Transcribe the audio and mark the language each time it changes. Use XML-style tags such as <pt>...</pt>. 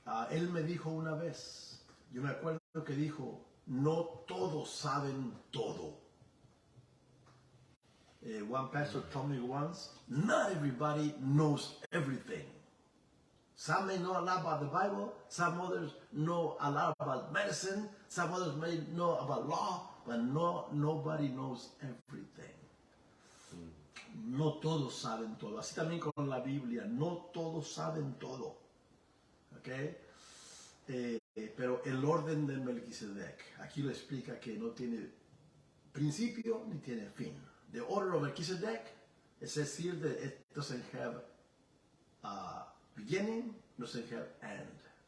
<es>Él me dijo una vez, yo me acuerdo que dijo, no todos saben todo.</es> <en>One pastor told me once, not everybody knows everything. Some may know a lot about the Bible, some others know a lot about medicine, some others may know about law, but nobody knows everything.</en> <es>No todos saben todo. Así también con la Biblia, no todos saben todo. ¿Okay? Pero el orden de Melquisedec, aquí lo explica que no tiene principio ni tiene fin.</es> <en>The order of Melchizedek,</en> <es>es decir,</es> <en>that it doesn't have beginning, doesn't have end.</en>